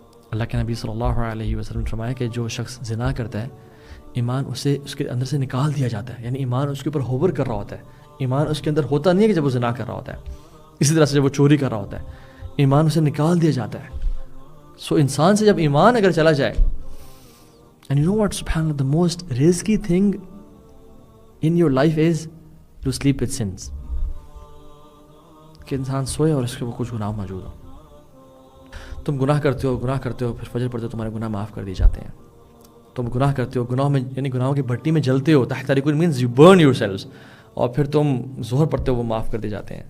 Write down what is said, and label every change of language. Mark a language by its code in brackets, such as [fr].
[ur] اللہ کے نبی صلی اللہ علیہ وسلم نے فرمایا کہ جو شخص زنا کرتا ہے ایمان اسے اس کے اندر سے نکال دیا جاتا ہے. یعنی ایمان اس کے اوپر ہوور کر رہا ہوتا ہے. ایمان اس کے اندر ہوتا نہیں ہے کہ جب وہ زنا کر رہا ہوتا ہے. اسی طرح سے جب وہ چوری کر رہا ہوتا ہے ایمان اسے نکال دیا جاتا ہے. سو انسان سے جب ایمان اگر چلا جائے, [en] and you know what, subhanallah, the most risky thing in your life is to sleep with sins. [ur] کہ انسان سوئے اور اس کے وہ کچھ گناہ موجود ہو. تم گناہ کرتے ہو پھر فجر پڑھتے ہو, تمہارے گناہ معاف کر دیے جاتے ہیں. تم گناہ کرتے ہو, گناہوں میں یعنی گناہوں کی بھٹی میں جلتے ہو, تحترقون [en] means you burn yourselves, [ur] اور پھر تم ظہر پڑھتے ہو وہ معاف کر دیے جاتے ہیں.